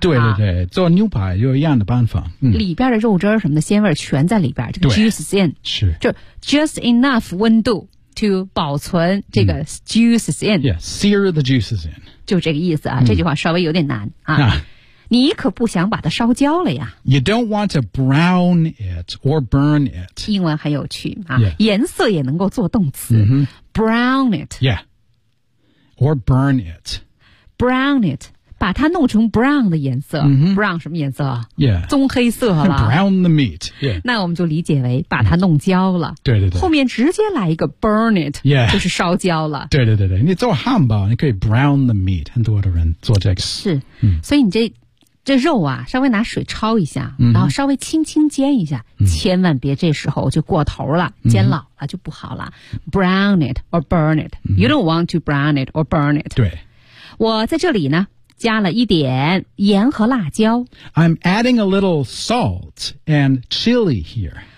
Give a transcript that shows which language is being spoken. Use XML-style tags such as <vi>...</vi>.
<zh>对对对，做牛排有一样的办法，里边的肉汁什么的鲜味全在里边，这个</zh> <en>juice is in</en> <zh>是，就</zh> <en>just enough</en> <zh>温度。</zh> <en>To</en> <zh>保存这个</zh> <en>juices in. Yeah, sear the juices in.</en> <zh>就这个意思啊、这句话稍微有点难啊。你可不想把它烧焦了呀。</zh> <en>You don't want to brown it or burn it.</en> <zh>英文很有趣啊、</zh> <en>yeah.</en> <zh>颜色也能够做动词。</zh> <en>Brown it. Yeah. Or burn it. Brown it.</en> <zh>把它弄成 brown 的颜色。Brown 什么颜色</zh> <en>Yeah.</en> <zh>棕黑色了。</zh> <en>Brown the meat. Yeah.</en> <zh>那我们就理解为把它弄焦了。对对对。后面直接来一个</zh> <en>burn it. Yeah.</en> <zh>就是烧焦了。对对对对。你做汉堡你可以</zh> <en>brown the meat.</en> <zh>很多的人做这个。是。所以你这肉啊稍微拿水焯一下、然后稍微轻轻煎一下、千万别这时候就过头了、煎老了就不好了。</zh> <en>Brown it or burn it.、You don't want to brown it or burn it.</en> <zh>对。我在这里呢加了一点盐和辣椒。</zh> <en>I'm adding a little salt and chili here.</en>